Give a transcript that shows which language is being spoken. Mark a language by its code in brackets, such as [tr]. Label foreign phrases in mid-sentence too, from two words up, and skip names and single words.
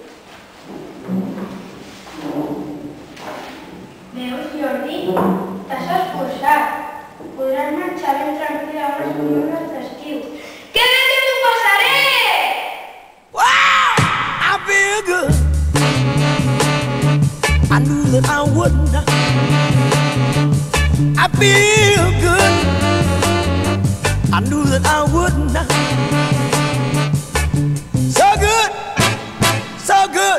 [ca] Veus, Jordi? T'has esforçat. Podràs marxar ben tranquil a les columnes d'estiu. Que bé que m'ho passaré! [en] Wow! I feel good. I knew that I wouldn't. I feel good. I knew that I wouldn't. So good, so good.